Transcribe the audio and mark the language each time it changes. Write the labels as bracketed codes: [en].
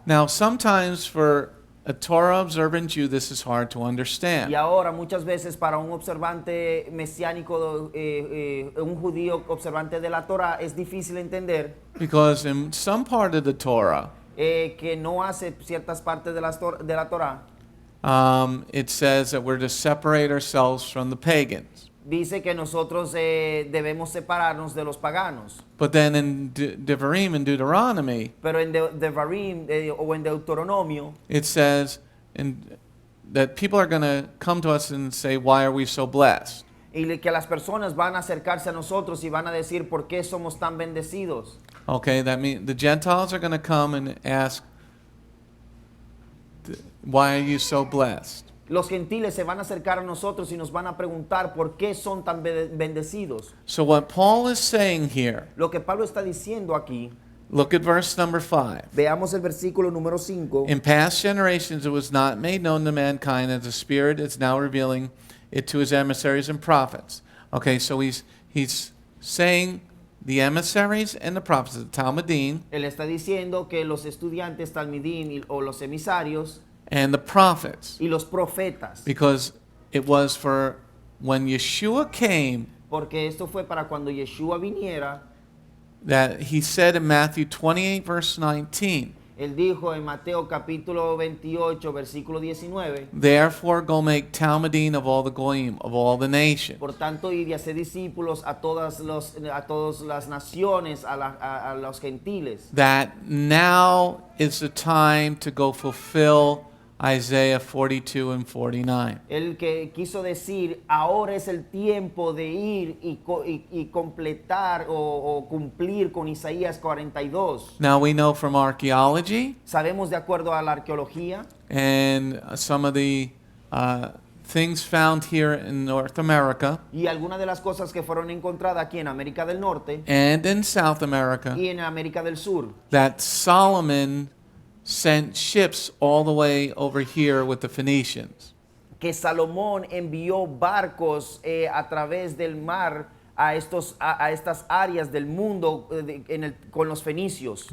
[en] Now, sometimes for a Torah observant Jew, this is hard to understand. [es] Y ahora muchas veces para un observante mesiánico, un judío observante de la Torá, es difícil entender [en] Because in some part of the Torah, [es] que no hace ciertas partes de la Torá. [en] it says that we're to separate ourselves from the pagans. [es] Dice que nosotros debemos separarnos de los paganos. [en] But then in Devarim and Deuteronomy, [es] Pero en Devarim o en Deuteronomio [en] it says in that people are going to come to us and say, why are we so blessed? [es] Y que las personas van a acercarse a nosotros y van a decir por qué somos tan bendecidos. [en] Okay, that means the Gentiles are going to come and ask, why are you so blessed? [es] Los gentiles se van a acercar a nosotros y nos van a preguntar por qué son tan bendecidos. [en] So what Paul is saying here, [es] Lo que Pablo está diciendo aquí, [en] look at verse number 5. [es] veamos el versículo número 5. [en] In past generations it was not made known to mankind, as the Spirit is now revealing it to his emissaries and prophets. Okay, so he's saying the emissaries and the prophets, the Talmudim, [es] Él está diciendo que los estudiantes talmidim o los emisarios [en] and the prophets, [es] y los profetas, [en] because it was for when Yeshua came [es] porque esto fue para cuando Yeshua viniera. [en] that he said in Matthew 28 verse 19, [es] Él dijo en Mateo capítulo 28 versículo 19, [en] therefore go make Talmudim of all the goyim, of all the nations. [es] por tanto ir y hacer discípulos a todas las naciones, a los gentiles. [en] That now is the time to go fulfill Isaiah 42 and 49. [es] El que quiso decir, ahora es el tiempo de ir y completar o cumplir con Isaías 42. [en] Now we know from archaeology [es] Sabemos de acuerdo a la arqueología [en] and some of the things found here in North America [es] y algunas de las cosas que fueron encontradas aquí en América del Norte [en] and in South America [es] y en América del Sur, [en] that Solomon sent ships all the way over here with the Phoenicians. [es] que Salomón envió barcos a través del mar a estas áreas del mundo con los fenicios.